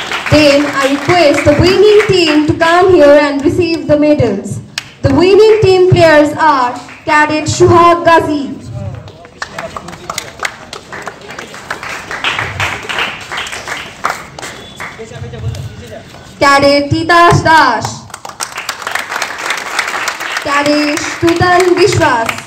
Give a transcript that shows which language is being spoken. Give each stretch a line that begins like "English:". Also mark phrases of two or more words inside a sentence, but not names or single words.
English: Then I request the winning team to come here and receive the medals. The winning team players are Cadet Shuhag Ghazi, Cadet Titash Das, Cadet Tutan Vishwas,